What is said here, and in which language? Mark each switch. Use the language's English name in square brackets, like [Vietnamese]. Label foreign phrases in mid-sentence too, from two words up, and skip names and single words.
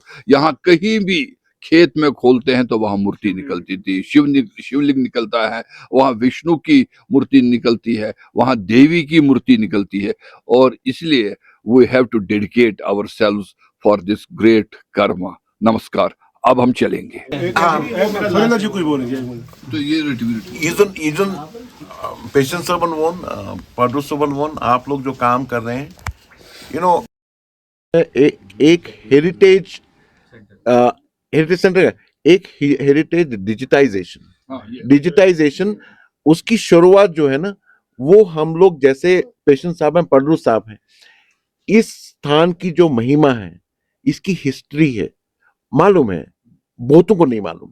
[Hindi] यहाँ कहीं भी खेत में खोलते हैं तो वहां मूर्ति निकलती थी, शिवलिंग निकलता है, वहां विष्णु की मूर्ति निकलती है, वहां देवी की मूर्ति निकलती है. और इसलिए [English] we have to dedicate ourselves for this great karma. [Hindi] नमस्कार. अब हम चलेंगे. सुरेंद्र जी कुछ बोलेंगे. तो ये [Kashmiri] इजन पेशेंट सबन वोन पडरू सबन वोन [Hindi] आप लोग जो काम कर रहे हैं, [English] you know [Hindi] एक [English] heritage centre, [Hindi] एक [English] heritage digitization [Hindi] उसकी शुरुआत जो है ना, वो हम लोग जैसे पेशेंट साहब हैं, पडरू साहब हैं, इस स्थान की जो महिमा है, इसकी हिस्ट्री है, मालूम है, बहुतों को नहीं मालूम.